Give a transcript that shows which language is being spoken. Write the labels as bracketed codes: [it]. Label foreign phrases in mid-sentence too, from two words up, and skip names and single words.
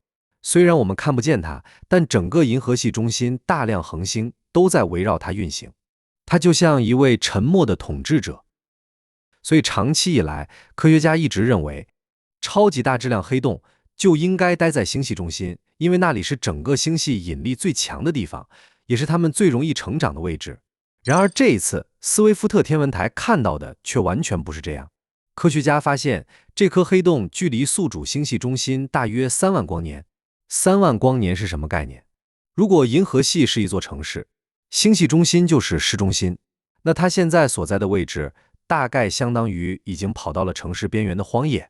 [zh] 雖然我們看不見它，但整個銀河系中心大量恆星都在圍繞它運行，它就像一位沉默的統治者。所以長期以來，科學家一直認為，超級大質量黑洞就應該待在星系中心，因為那裡是整個星系引力最強的地方，也是它們最容易成長的位置。然而這一次，斯威夫特天文台看到的卻完全不是這樣。科學家發現，這顆黑洞距離宿主星系中心大約3萬光年。3萬光年是什麼概念？如果銀河系是一座城市，星系中心就是市中心，那它現在所在的位置大概相當於已經跑到了城市邊緣的荒野。